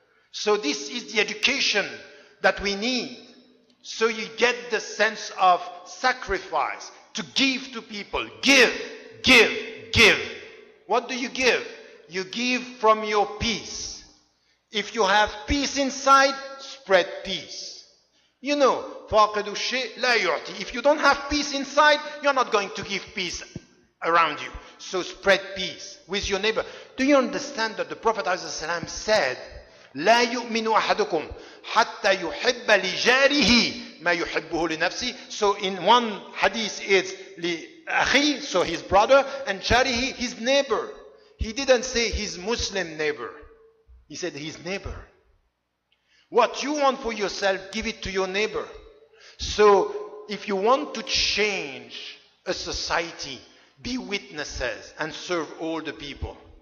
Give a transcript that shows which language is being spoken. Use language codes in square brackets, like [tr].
[en] So this is the education that we need. So you get the sense of sacrifice, to give to people. Give, give, give. What do you give? You give from your peace. If you have peace inside, spread peace. You know, [ar] فَاقِدُ الشَّيْء لَا يُعْطِي. [en] If you don't have peace inside, you're not going to give peace around you. So spread peace with your neighbor. Do you understand that the Prophet ﷺ said, [ar] لا يؤمن أحدكم حتى يحب لجاره ما يحبه لنفسه. [en] So in one hadith it's لأخي, so his brother, and jarihi, his neighbor. He didn't say his Muslim neighbor. He said his neighbor. What you want for yourself, give it to your neighbor. So if you want to change a society, be witnesses and serve all the people.